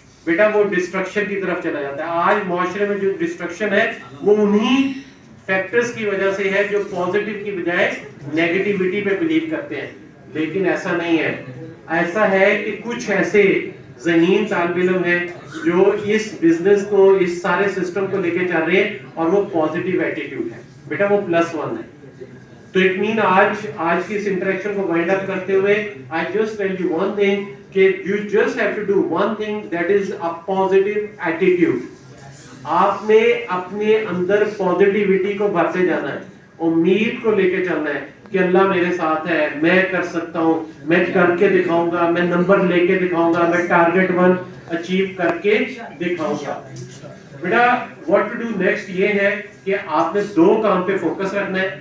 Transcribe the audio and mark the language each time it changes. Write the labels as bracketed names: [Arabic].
[Urdu] بیٹا وہ ڈسٹرکشن کی طرف چلا جاتا ہے. آج معاشرے میں جو ڈسٹرکشن ہے وہ انہی فیکٹرز کی وجہ سے ہے جو پازیٹیو کی بجائے نیگیٹیوٹی پہ بلیو کرتے ہیں. لیکن ایسا نہیں ہے. ایسا ہے کہ کچھ ایسے ذہین طالب علم ہیں جو اس بزنس کو, اس سارے سسٹم کو لے کے چل رہے ہیں اور وہ پازیٹیو ایٹیٹیوڈ ہے. بیٹا وہ +1 ہے. تو اٹ مین آج کی اس انٹریکشن کو وائنڈ اپ کرتے ہوئے [English] I just tell you one thing کہ you just have to do one thing, that is a positive attitude. [Urdu] آپ نے اپنے اندر پازیٹیوٹی کو بھرتے جانا ہے, امید کو لے کے چلنا ہے کہ اللہ میرے ساتھ ہے, میں کر سکتا ہوں, میں کر کے دکھاؤں گا, میں نمبر لے کے دکھاؤں گا, میں ٹارگٹ 1 اچیو کر کے دکھاؤں گا. بیٹا [English] what to do next [Urdu] یہ ہے کہ آپ نے 2 کام پہ فوکس رکھنا ہے.